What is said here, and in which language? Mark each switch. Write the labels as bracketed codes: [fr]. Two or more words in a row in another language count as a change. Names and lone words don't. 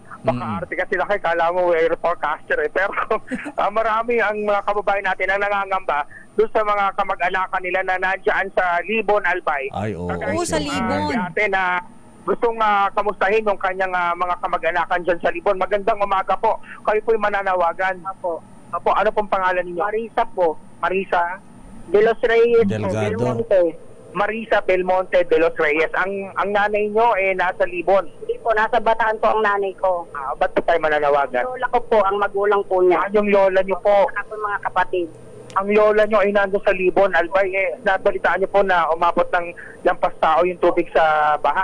[tl] Baka arte kasi Lakay, kala mo [en] weather forecaster [tl] eh. Pero marami ang mga kababayan natin ang nangangamba doon sa mga kamag-anakan nila na nandiyan sa Libon, Albay. Ay, oo. Sa Libon. Si ate na gustong kamustahin yung kanyang mga kamag-anakan dyan sa Libon. Magandang umaga po. Kayo po'y mananawagan. Apo, ano pong pangalan ninyo? Marisa po. Marisa? De los Reyes. Delgado. Belmonte. Marisa Belmonte de los Reyes. Ang nanay nyo nasa Libon. Hindi po, nasa Bataan po ang nanay ko. Ba't po tayo mananawagan? Lola ko po, ang magulang po niya. Yung lola nyo po? Ako mga kapatid. Ang lola nyo ay nandun sa Libon, Albay. Nabalitaan nyo po na umabot ng lampas tao yung tubig sa baha.